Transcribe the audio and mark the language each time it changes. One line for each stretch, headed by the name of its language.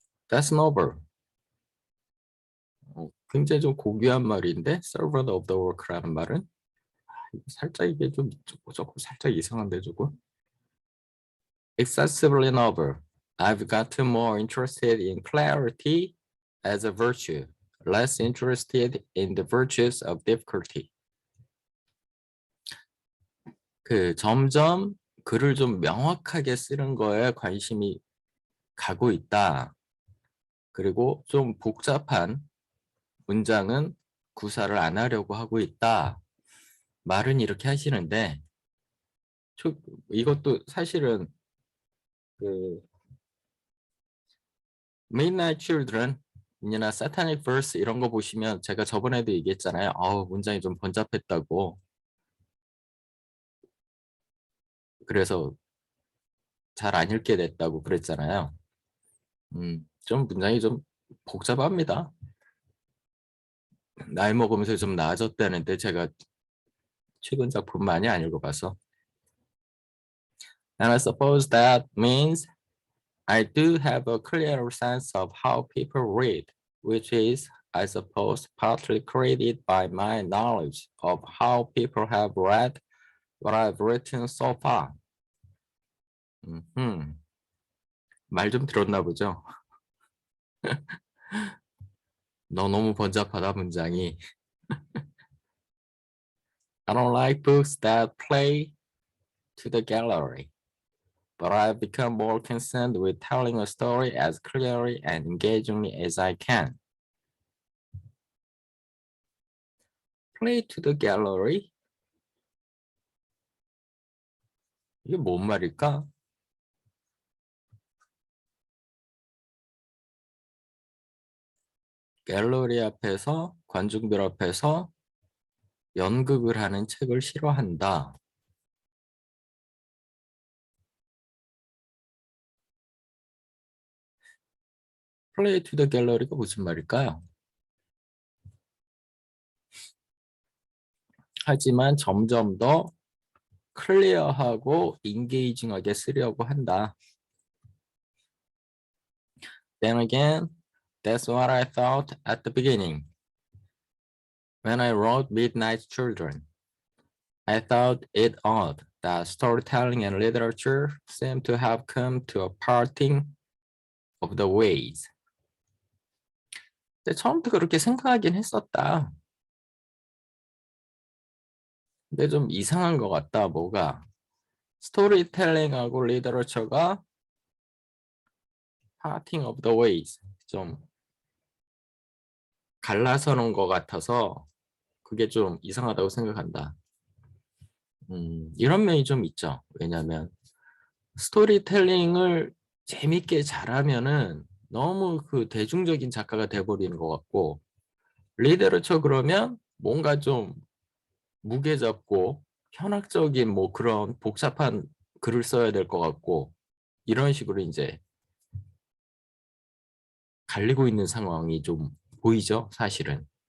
English: That's noble.
Korean: 굉장히 좀 고귀한 말인데
English: servant of the work
Korean: 라는 말은 살짝 이게 좀 조금 살짝 이상한데 조금.
English: Excessively noble. I've gotten more interested in clarity as a virtue, less interested in the virtues of difficulty.
Korean: 그 점점 글을 좀 명확하게 쓰는 거에 관심이 가고 있다. 그리고 좀 복잡한 문장은 구사를 안 하려고 하고 있다. 말은 이렇게 하시는데 이것도 사실은 그 Midnight Children 이나 Satanic Verse 이런 거 보시면 제가 저번에도 얘기했잖아요. 문장이 좀 번잡했다고. 그래서 잘 안 읽게 됐다고 그랬잖아요. 좀 문장이 좀 복잡합니다. 나이 먹으면서 좀 나아졌다는데 제가 최근 작품 많이 안 읽어봐서.
English: And I suppose that means I do have a clear sense of how people read, which is, I suppose, partly created by my knowledge of how people have read what I've written so far.
Korean: 말 좀 들었나 보죠? 너 너무 번잡하다 문장이.
English: I don't like books that play to the gallery, but I've become more concerned with telling a story as clearly and engagingly as I can. Play to the gallery?
Korean: 이게 뭔 말일까? 갤러리 앞에서, 관중들 앞에서 연극을 하는 책을 싫어한다.
English: Play to the gallery
Korean: 가 무슨 말일까요? 하지만 점점 더 클리어하고 인게이징하게 쓰려고 한다.
English: Then again, that's what I thought at the beginning. When I wrote Midnight Children, I thought it odd that storytelling and literature seem to have come to a parting of the ways.
Korean: 근데 처음부터 그렇게 생각하긴 했었다. 근데 좀 이상한 것 같다. 뭐가? 스토리텔링하고 리더러처가
English: parting of the ways.
Korean: 좀 갈라서는 것 같아서 그게 좀 이상하다고 생각한다. 이런 면이 좀 있죠. 왜냐하면 스토리텔링을 재밌게 잘하면은 너무 그 대중적인 작가가 돼버리는 것 같고, 리더러처 그러면 뭔가 좀 무게 잡고 현학적인 뭐 그런 복잡한 글을 써야 될 것 같고, 이런 식으로 이제 갈리고 있는 상황이 좀 보이죠, 사실은.